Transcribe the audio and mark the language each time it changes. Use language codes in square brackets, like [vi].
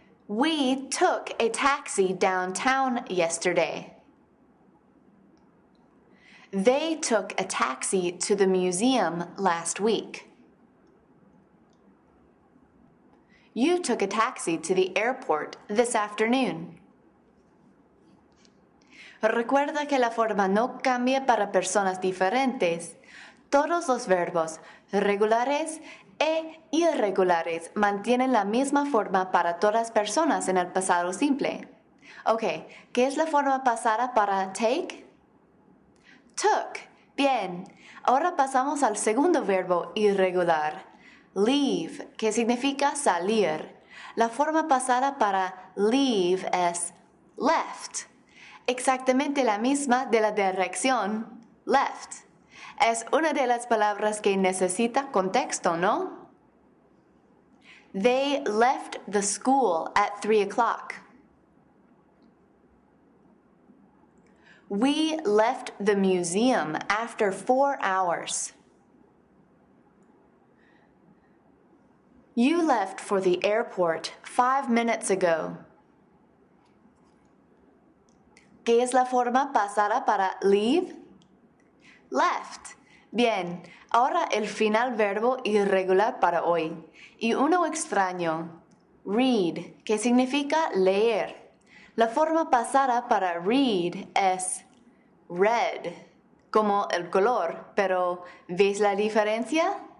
[en] We took a taxi downtown yesterday. They took a taxi to the museum last week. You took a taxi to the airport this afternoon. [es] Recuerda que la forma no cambia para personas diferentes. Todos los verbos regulares e irregulares mantienen la misma forma para todas personas en el pasado simple. Ok, ¿qué es la forma pasada para take? Took. Bien, ahora pasamos al segundo verbo irregular. Leave, que significa salir. La forma pasada para leave es left. Exactamente la misma de la dirección left. Es una de las palabras que necesita contexto, ¿no? [en] They left the school at 3 o'clock. We left the museum after 4 hours. You left for the airport 5 minutes ago. [es] ¿Qué es la forma pasada para leave? Left. Bien, ahora el final verbo irregular para hoy. Y uno extraño. Read, que significa leer. La forma pasada para read es red, como el color, pero ¿ves la diferencia?